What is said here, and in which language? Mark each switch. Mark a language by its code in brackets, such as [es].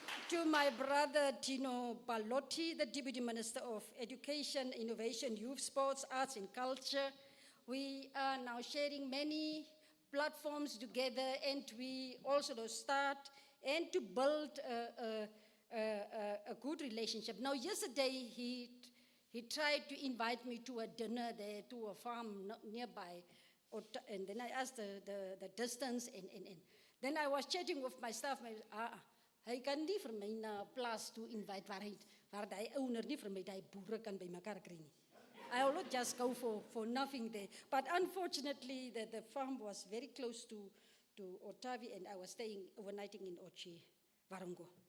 [en] To my brother Tino Balotti, the Deputy Minister of Education, Innovation, Youth, Sports, Arts and Culture, we are now sharing many platforms together, and we also start and to build a good relationship. Now, yesterday he tried to invite me to a dinner there, to a farm nearby, and then I asked the distance, and then I was chatting with my staff. [af] Hy kan nie vir my na plaas toe invite waar die owner nie vir my die boere kan by mekaar kry nie. [en] I will not just go for nothing there. But unfortunately, the farm was very close to Otavi, and I was staying, overnighting in Ochi, Varongo.